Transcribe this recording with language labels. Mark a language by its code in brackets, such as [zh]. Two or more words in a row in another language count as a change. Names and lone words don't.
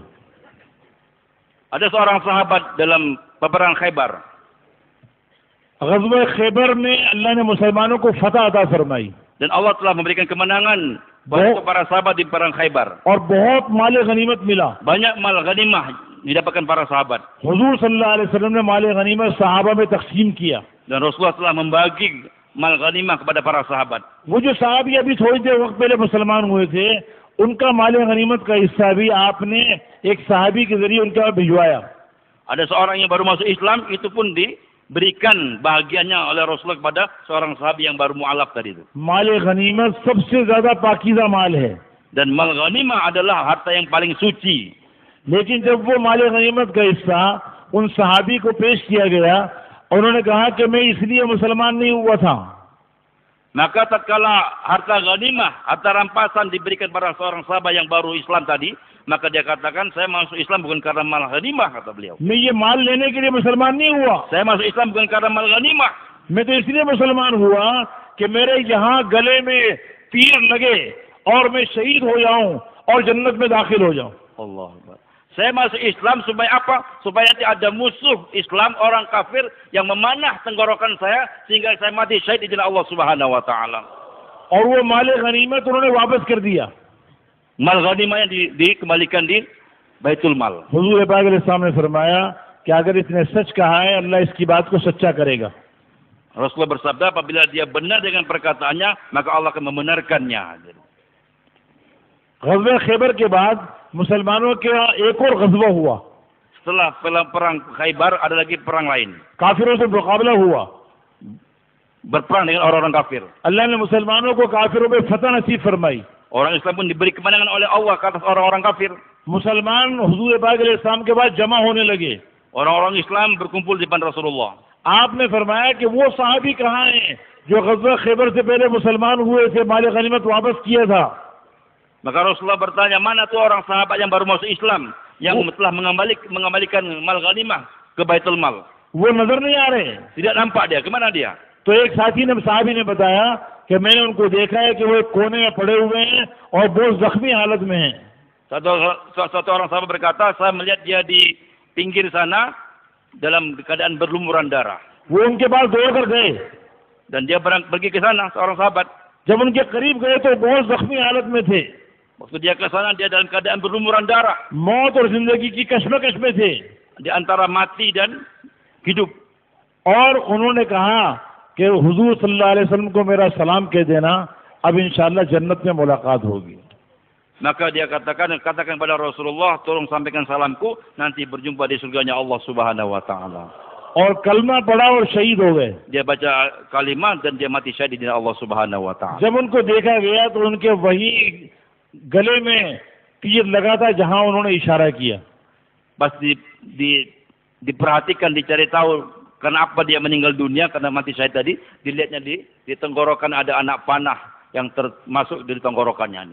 [id] Ada seorang sahabat dalam peperangan Khaybar. [hi] ग़ज़वा खैबर में अल्लाह ने मुसलमानों को फतह अता फरमाई. [id] Dan Allah telah memberikan kemenangan bantu para sahabat di perang Khaybar. [hi] और बहुत माल गनीमत मिला। [id] Banyak mal ghanimah didapatkan para sahabat. [hi] हुजूर [ar] صلى الله عليه وسلم [hi] ने माल गनीमत सहाबा में तकसीम किया। [id] Dan Rasulullah telah membagi mal ghanimah kepada para sahabat. [hi] वो जो साहबी अभी थोड़ी देर वक्त पहले मुसलमान हुए थे, उनका माल गनीमत का हिस्सा भी आपने एक साहबी के जरिए उनका भिजवाया। [id] Ada seorang yang baru masuk Islam, itu pun diberikan bahagiannya oleh Rasulullah kepada seorang sahabat yang baru mu'alaf tadi itu. [hi] माल गनीमत सबसे ज्यादा पाकीज़ा माल है। [id] Dan mal ghanimah adalah harta yang paling suci. [hi] लेकिन जब वो माल गनीमत का हिस्सा उन सहाबी को पेश किया गया, उन्होंने कहा कि मैं इसलिए मुसलमान नहीं हुआ था। [id] Maka tatkala harta ghanimah, harta rampasan diberikan pada seorang sahabat yang baru Islam tadi, maka dia katakan, saya masuk Islam bukan karena mal ghanimah, kata beliau. [hi] मैं ये माल लेने के लिए मुसलमान नहीं हुआ, [id] Saya masuk Islam bukan karena mal ghanimah. [hi] मैं तो इसलिए मुसलमान हुआ कि मेरे यहाँ गले में तीर लगे और मैं शहीद हो जाऊं और जन्नत में दाखिल हो जाऊं। [ar] الله أكبر. [id] Saya masuk Islam supaya apa? Supaya nanti ada musuh Islam, orang kafir yang memanah tenggorokan saya sehingga saya mati syahid di jalan Allah [ar] سبحانه وتعالى. [hi] और वो माल गनीमत उन्होंने वापस कर दिया। [id] Mal ghanimahnya dikembalikan di Baitul Mal. [hi] हुजूर पाक अलैहिस्सलाम ने फरमाया कि अगर इसने सच कहा है, अल्लाह इसकी बात को सच्चा करेगा। [id] Rasulullah bersabda, apabila dia benar dengan perkataannya, maka Allah akan membenarkannya. [hi] ग़ज़वा खैबर के बाद मुसलमानों का एक और ग़ज़वा हुआ। [id] Setelah perang Khaybar ada lagi perang lain. [hi] काफिरों से मुकाबला हुआ। [id] Berperang dengan orang-orang kafir. [hi] अल्लाह ने मुसलमानों को काफिरों पे फतह नसीब फरमाई। [id] Orang Islam pun diberi kemenangan oleh Allah ke atas orang-orang kafir. [hi] मुसलमान हुजूर पाक अलैहिस्सलाम के बाद जमा होने लगे। [id] Orang-orang Islam berkumpul di depan Rasulullah. [hi] आपने फरमाया कि वो साहबी कहाँ हैं जो ग़ज़वा खैबर से पहले मुसलमान हुए थे, माल गनीमत वापस किया था। [id] Maka Rasulullah bertanya, mana tuh orang sahabat yang baru masuk Islam yang telah mengembalikan mal ghanimah ke Baitul Mal? [hi] वो नजर नहीं आ रहे। [id] Tidak nampak dia. Kemana dia? [hi] तो एक साहबी ने बताया कि मैंने उनको देखा है कि वो एक कोने में पड़े हुए हैं और बहुत जख्मी हालत में हैं। [id] Satu orang sahabat berkata, saya melihat dia di pinggir sana dalam keadaan berlumuran darah. [hi] वो उनके पास दौड़ कर गए। [id] Dan dia pergi ke sana, seorang sahabat. [hi] जब उनके करीब गए तो बहुत जख्मी हालत में थे। [id] Waktu dia ke sana, dia dalam keadaan berlumuran darah. [hi] मौत और जिंदगी की कश्मकश में थे। [id] Di antara mati dan hidup. [hi] और उन्होंने कहा कि हुजूर [ar] صلى الله عليه وسلم [hi] को मेरा सलाम कह देना, अब इंशाअल्लाह जन्नत में मुलाकात होगी। [id] Maka dia katakan kepada Rasulullah, tolong sampaikan salamku, nanti berjumpa di surganya Allah [ar] سبحانه وتعالى. [hi] और कलमा पढ़ा और शहीद हो गए। [id] Dia baca kalimat dan dia mati syahid di jalan Allah [ar] سبحانه وتعالى. [hi] जब उनको देखा गया तो उनके वही गले में तीर लगा था जहां उन्होंने इशारा किया। [id] Pas diperhatikan, dicari tahu kenapa dia meninggal dunia karena mati syahid tadi, dilihatnya di tenggorokan ada anak panah yang termasuk di tenggorokannya ini.